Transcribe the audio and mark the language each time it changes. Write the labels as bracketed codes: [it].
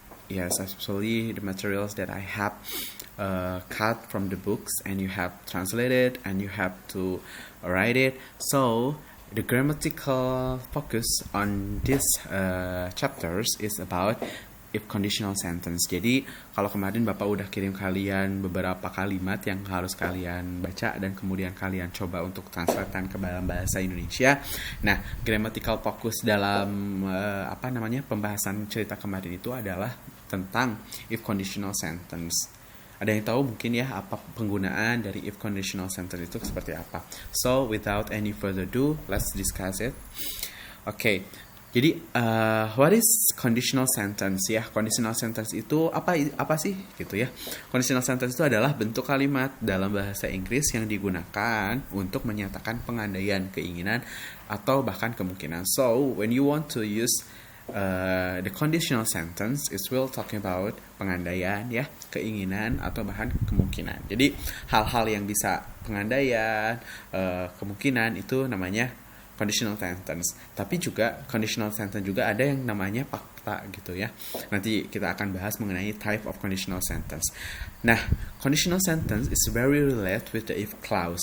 [en] Yes, actually the materials that I have cut from the books, and you have translated and you have to write it. So the grammatical focus on this chapters is about if conditional sentence. [id] Jadi kalau kemarin Bapak udah kirim kalian beberapa kalimat yang harus kalian baca dan kemudian kalian coba untuk translatekan ke dalam bahasa Indonesia. Nah, grammatical focus dalam pembahasan cerita kemarin itu adalah tentang if conditional sentence. Ada yang tahu mungkin ya apa penggunaan dari if conditional sentence itu seperti apa. [en] So without any further ado, let's discuss it. Okay. Jadi what is conditional sentence ya? [id] Conditional sentence itu apa sih gitu ya? Conditional sentence itu adalah bentuk kalimat dalam bahasa Inggris yang digunakan untuk menyatakan pengandaian, keinginan atau bahkan kemungkinan. [en] So when you want to use the conditional sentence, it will talking about [id] pengandaian ya, keinginan atau bahkan kemungkinan. Jadi hal-hal yang bisa pengandaian, kemungkinan itu namanya conditional sentence. Tapi juga conditional sentence juga ada yang namanya fakta gitu ya. Nanti kita akan bahas mengenai type of conditional sentence. [en] Nah, conditional sentence is very related with the if clause.